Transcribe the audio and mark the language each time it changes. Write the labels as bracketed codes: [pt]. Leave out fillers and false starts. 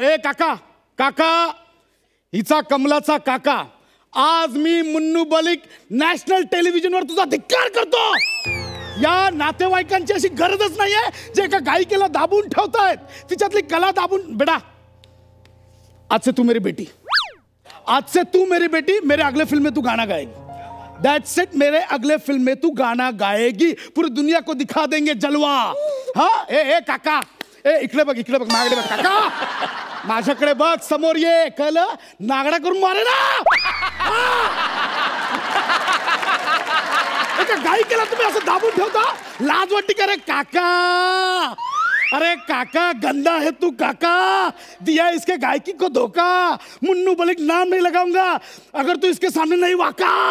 [mr] ए काका, काका, हिचा कमलाचा काका, आज मी मुन्नू बलिक नॅशनल टेलिव्हिजनवर तुझा धिक्कार करतो. या नातेवाईकांची अशी गरजच नाहीये जे एका गायिकेला दाबून ठेवतायत, तिच्यातली कला दाबून. [hi] बेटा, आज से तू मेरी बेटी, आज से तू मेरी बेटी, मेरे अगले फिल्म में तू गाना गाएगी. [en] That's it. [hi] मेरे अगले फिल्म में तू गाना गाएगी. पूरी दुनिया को दिखा देंगे जलवा. [mr] हाँ ए काका, ए इकडे बघ, इकडे बघ, माझ्याकडे बघ काका, माझ्याकडे बघ, समोर ये. कळलं? नागडा करून मारे ना. एका गायिकेला तुम्ही असं दाबून ठेवता, लाज वाटते का रे काका? [hi] अरे काका, गंदा है तू काका. दिया इसके गायकी को धोखा. मुन्नू बलिक नाम नहीं लगाऊंगा अगर तू इसके सामने नहीं वाका.